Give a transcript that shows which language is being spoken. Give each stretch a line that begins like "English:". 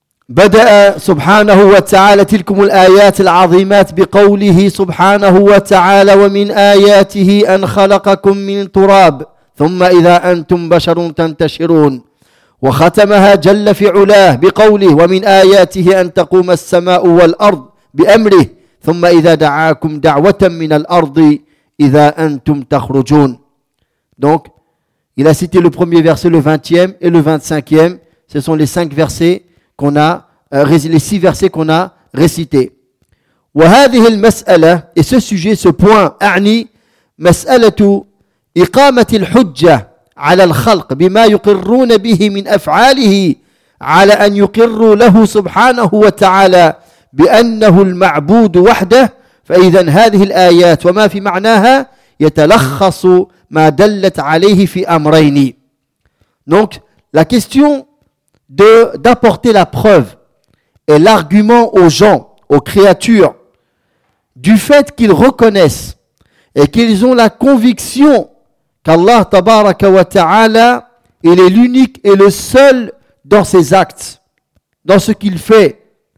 Arabic: بدأ سبحانه وتعالى تلكم الآيات العظيمات بقوله سبحانه وتعالى ومن آياته أن خلقكم من تراب ثم إذا أنتم بشر تنتشرون وختمها جل في علاه بقوله ومن آياته أن تقوم السماء والأرض بأمره ثم إذا دعاكم دعوة من الأرض إذا أنتم تخرجون.
French: Donc il a cité le premier verset, le 20e et le 25e, ce sont les 5 versets qu'on a, les 6 versets qu'on a récités.
Arabic: وهذه المسألة,
French: et ce sujet, ce point,
Arabic: أعني مسألة إقامة الحجة على الخلق بما يقرون به من أفعاله على أن يقروا له سبحانه وتعالى بأنه المعبود وحده فإذا هذه الآيات وما في معناها يتلخص ما دلت عليه في أمرين.
French: Donc la question d'apporter la preuve et l'argument aux gens, aux créatures, du fait qu'ils reconnaissent et qu'ils ont la conviction qu'Allah tabaraka wa ta'ala, il est l'unique et le seul dans ses actes, dans ce qu'il fait.